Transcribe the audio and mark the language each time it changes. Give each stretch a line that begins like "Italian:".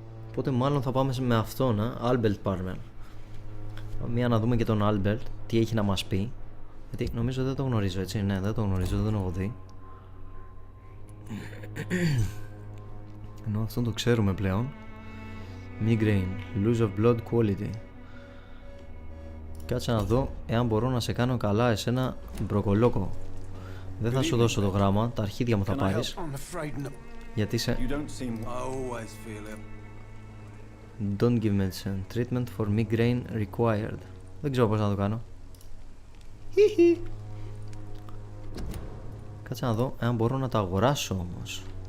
Greek: Οπότε μάλλον θα πάμε με αυτόν, Albert Palmer. Μία να δούμε και τον Albert, τι έχει να μας πει. Γιατί νομίζω δεν το γνωρίζω, έτσι. Ναι, δεν το γνωρίζω, δεν τον έχω δει. Ενώ αυτόν το ξέρουμε πλέον.
English: Migraine, lose of blood quality.
Greek: Κάτσε να δω εάν μπορώ να σε κάνω καλά εσένα μπροκολόκο. Δεν θα σου δώσω το γράμμα, τα αρχίδια μου θα πάρεις. Γιατί είσαι...
English: Don't give medicine. Treatment for migraine required.
Greek: Δεν ξέρω πώς να το κάνω. Κάτσε να δω εάν μπορώ να το αγοράσω όμως.